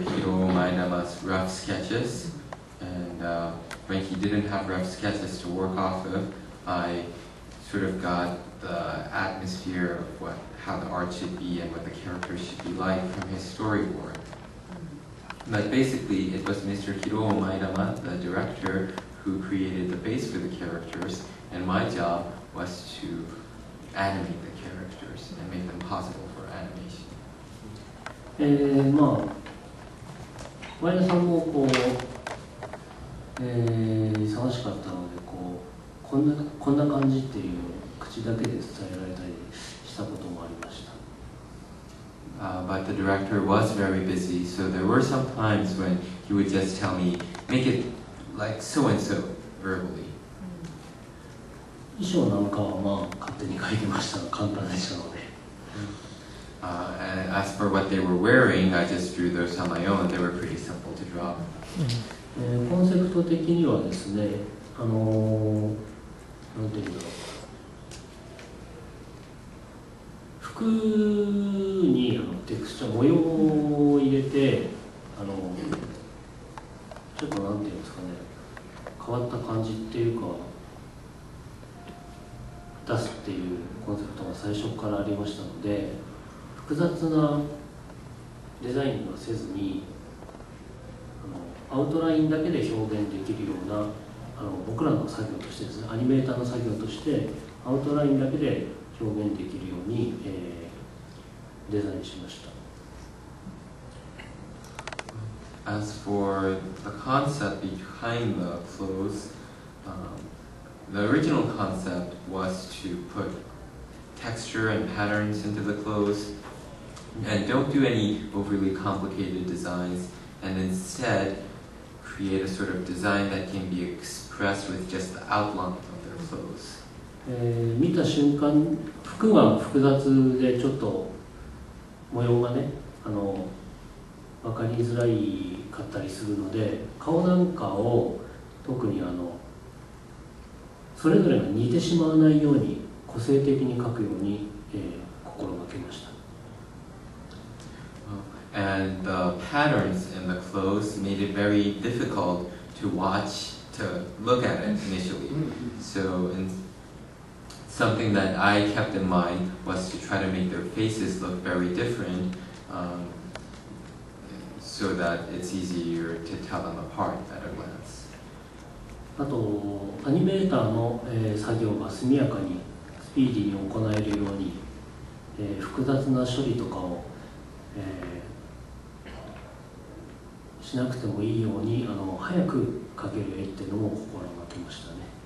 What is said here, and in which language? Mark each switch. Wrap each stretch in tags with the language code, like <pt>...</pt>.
<en>Hiro Maedama's rough sketches, and when he didn't have rough sketches to work off of, I sort of got the atmosphere of how the art should be and what the characters should be like from his storyboard. But basically, it was Mr. Hiro Maedama, the director, who created the base for the characters, and my job was to animate the characters and make them possible for animation.</en> <ja>前田さんもこう、忙しかったのでこんな感じっていう口だけで伝えられたりしたこともありました。</ja> <en>But the director was very busy, so there were some times when he would just tell me, make it like so and so verbally.</en> <ja>衣装なんかは勝手に描いてましたが簡単でしたので。</ja> <en>And as for what they were wearing, I just drew those on my own. They were pretty simple to draw.</en> <ja>コンセプト的にはですね、なんていうんだろう。服にテクスチャー模様を入れてちょっとなんていうんですかね、変わった感じっていうか出すっていうコンセプトが最初からありましたので、複雑なデザインはせずにアウトラインだけで表現できるような僕らの作業としてですね、アニメーターの作業としてアウトラインだけで表現できるように、デザインしました。</ja> <en>As for the concept behind the clothes, the original concept was to put texture and patterns into the clothes and don't do any overly complicated designs, and instead create a sort of design that can be expressed with just the outline of their clothes.</en> <ja>見た瞬間、服が複雑でちょっと模様がね、分かりづらいかったりするので、顔なんかを特にそれぞれが似てしまわないように個性的に描くように、心がけました。</ja> <en>And the patterns in the clothes made it very difficult to watch, to look at it initially. So something that I kept in mind was to try to make their faces look very different, so that it's easier to tell them apart at a glance.</en> <ja>あとアニメーターの、作業が速やかにスピーディーに行えるように、複雑な処理とかを、しなくてもいいように早く描ける絵っていうのも心がけましたね。</ja>